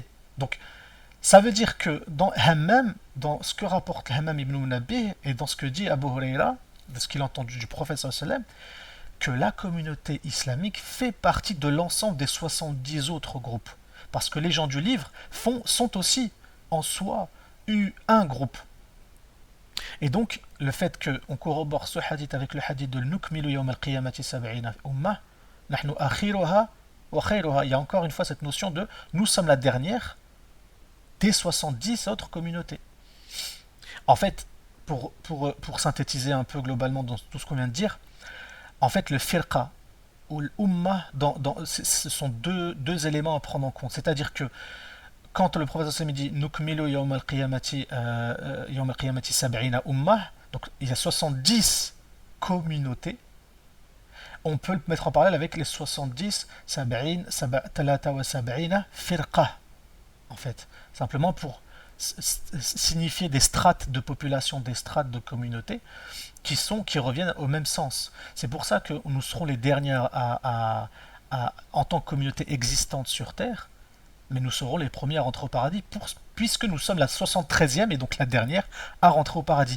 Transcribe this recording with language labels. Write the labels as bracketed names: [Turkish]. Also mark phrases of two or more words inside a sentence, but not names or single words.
[French] Donc, ça veut dire que dans Hammam, dans ce que rapporte Hammam ibn Munabbih, et dans ce que dit Abu Huraira, de ce qu'il a entendu du prophète [Arabic] صلى الله عليه وسلم, [French] que la communauté islamique fait partie de l'ensemble des 70 autres groupes. Parce que les gens du livre sont aussi en soi un groupe. Et donc, le fait qu'on corrobore ce hadith avec le hadith de [Arabic] نكمل يوم القيامة سبعين أمة، نحن آخرها وخيرها, [French] il y a encore une fois cette notion de nous sommes la dernière des 70 autres communautés. En fait, pour synthétiser un peu globalement dans tout ce qu'on vient de dire, en fait, le firqa ou l'umma, ce sont deux éléments à prendre en compte. C'est-à-dire que quand le prophète sallam dit [Arabic] نكمل يوم القيامة سبعين أمة, [French] donc il y a 70 communautés, on peut le mettre en parallèle avec les 70 [Arabic] سبعين، ثلاثة وسبعين فرقة, [French] en fait, simplement pour signifier des strates de population, des strates de communautés qui reviennent au même sens. C'est pour ça que nous serons les dernières en tant que communauté existante sur Terre, mais nous serons les premiers à rentrer au paradis puisque nous sommes la 73e et donc la dernière à rentrer au paradis.